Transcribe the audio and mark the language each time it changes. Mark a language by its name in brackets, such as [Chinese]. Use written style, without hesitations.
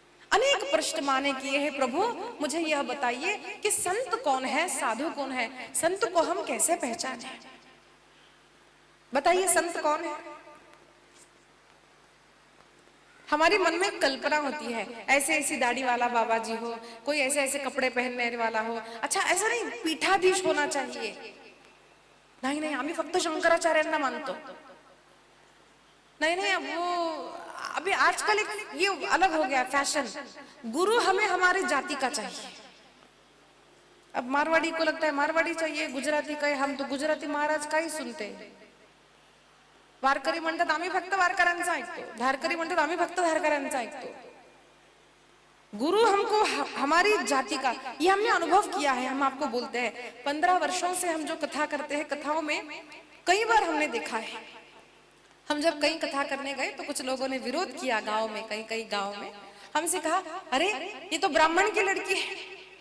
[Hindi] अनेक प्रश्न माने किए हैं, प्रभु मुझे यह बताइए कि संत कौन है, साधु कौन है, संत को हम कैसे पहचाने? बताइए संत कौन है? हमारे मन में कल्पना होती है, ऐसे ऐसी दाढ़ी वाला बाबा जी हो, कोई ऐसे ऐसे कपड़े पहनने वाला हो। अच्छा ऐसा नहीं, पीठाधीश होना चाहिए। नहीं नहीं, [Marathi] आम्ही फक्त शंकराचार्यांना मानतो। [Hindi] नहीं नहीं, वो अभी आजकल एक ये अलग हो गया फैशन, गुरु हमें हमारी जाति का चाहिए। अब मारवाड़ी को लगता है मारवाड़ी चाहिए, गुजराती का है, हम तो गुजराती महाराज का ही सुनते हैं। [Marathi] वारकरी म्हणतात आम्ही फक्त वारकऱ्यांचं ऐकतो, धारकरी म्हणतात आम्ही फक्त धारकऱ्यांचं ऐकतो। [Hindi] गुरु हमको हमारी जाति का, ये हमने अनुभव किया है। हम आपको बोलते हैं 15 वर्षों से हम जो कथा करते हैं, कथाओं में कई बार हमने देखा है। हम जब कहीं कथा करने गए तो कुछ लोगों ने विरोध किया गांव में, कई कई गांव में हमसे कहा अरे ये तो ब्राह्मण की लड़की है।